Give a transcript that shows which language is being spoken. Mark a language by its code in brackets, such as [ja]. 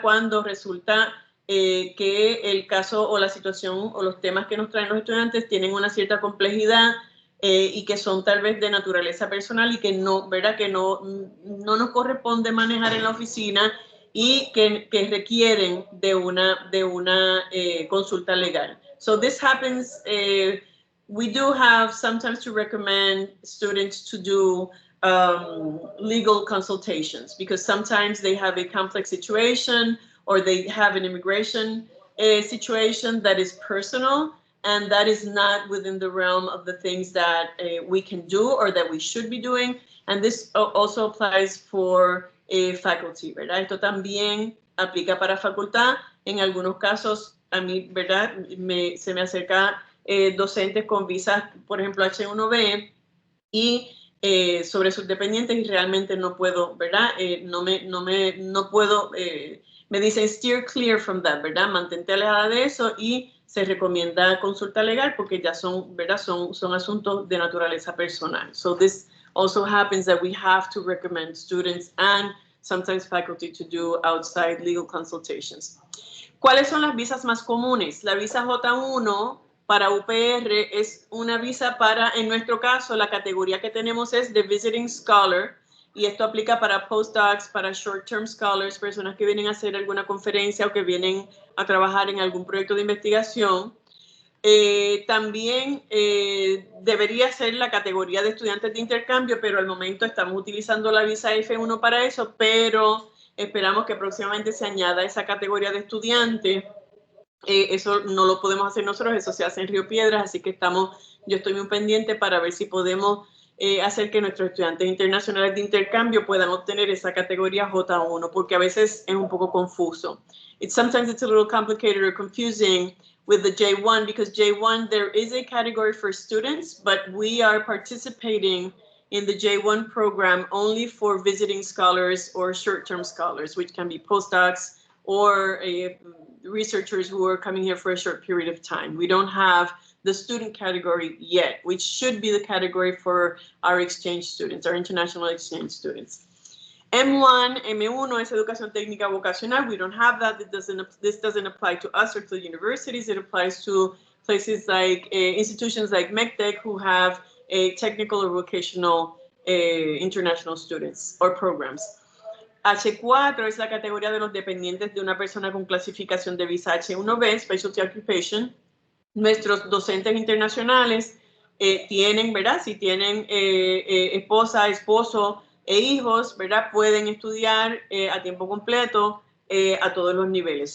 [es] Cuando resulta que el caso o la situación o los temas que nos traen los estudiantes tienen una cierta complejidad y que son tal vez de naturaleza personal y que no, ¿verdad? Que no nos corresponde manejar en la oficina y que requieren de una consulta legal. [en] So this happens. We do have sometimes to recommend students to do legal consultations because sometimes they have a complex situation or they have an immigration situation that is personal and that is not within the realm of the things that we can do or that we should be doing. And this also applies for faculty, [es] ¿verdad? Esto también aplica para facultad. En algunos casos, a mí, ¿verdad? Se me acerca docentes con visas, por ejemplo, H1B y sobre sus dependientes y realmente no puedo, ¿verdad? No puedo, me dicen [en] steer clear from that, [es] ¿verdad? Mantente alejada de eso y se recomienda consulta legal porque ya son, ¿verdad? Son asuntos de naturaleza personal. [en] So this also happens that we have to recommend students and sometimes faculty to do outside legal consultations. [es] ¿Cuáles son las visas más comunes? La visa J1 para UPR es una visa para, en nuestro caso, la categoría que tenemos es de Visiting Scholar, y esto aplica para postdocs, para short-term scholars, personas que vienen a hacer alguna conferencia o que vienen a trabajar en algún proyecto de investigación. También debería ser la categoría de estudiantes de intercambio, pero al momento estamos utilizando la visa F1 para eso, pero esperamos que próximamente se añada esa categoría de estudiante. Eso no lo podemos hacer nosotros, eso se hace en Río Piedras, así que yo estoy muy pendiente para ver si podemos hacer que nuestros estudiantes internacionales de intercambio puedan obtener esa categoría J1, porque a veces es un poco confuso. [en] Sometimes it's a little complicated or confusing with the J1, because J1, there is a category for students, but we are participating in the J1 program only for visiting scholars or short-term scholars, which can be postdocs or researchers who are coming here for a short period of time. We don't have the student category yet, which should be the category for our exchange students, our international exchange students. [es] M1, M1 es educación técnica vocacional. [en] We don't have that. This doesn't apply to us or to the universities. It applies to places like institutions like MECTEC, who have a technical or vocational international students or programs. [es] H4 es la categoría de los dependientes de una persona con clasificación de visa H1B, Specialty Occupation. Nuestros docentes internacionales tienen, ¿verdad? Si tienen esposa, esposo e hijos, ¿verdad? Pueden estudiar a tiempo completo a todos los niveles.